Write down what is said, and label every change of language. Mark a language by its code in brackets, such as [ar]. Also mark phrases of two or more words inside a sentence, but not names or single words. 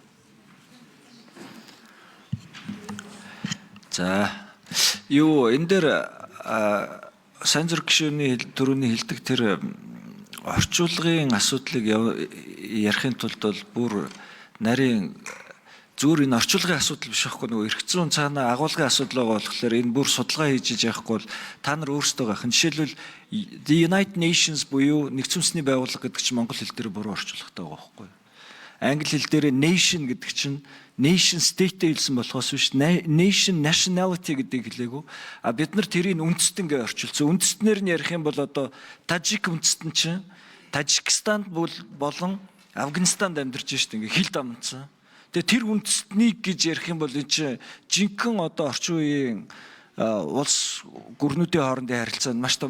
[mn] За энэ дээр сайн зүрх гишүүний төрөний хэлдэг тэр орчуулгын асуудлыг ярихын тулд бол бүр нарийн зүгээр энэ орчуулгын асуудал биш байхгүй, нөгөө эрх зүйн цаана агуулгын асуудал байгаа болохоор энэ бүр судалгаа хийж яахгүй бол та нар өөрсдөө гахын жишээлбэл The United Nations буюу нэгдсэн үндэсний байгууллага гэдэг чинь монгол хэл дээр буруу орчуулгатай байгаа байхгүй. Англи хэл дээр nation гэдэг чинь [en] nation state- [mn] тэй хэлсэн болохоос биш [en] nation nationality [mn] гэдгийг хэлээгүү. А бид нар тэрийг үндэстэнгээ орчуулсан. Үндэстнэр нь ярих юм бол одоо Тажик үндэстэн чинь Тажикстанд болон Афганистанд амьдарч штэ ингээ хил дамжсан. Тэгээ тэр үндэстнийг гэж ярих юм бол энэ чинь жинхэнэ одоо орчин үеийн улс гүрнүүдийн хоорондын харилцаа маш том.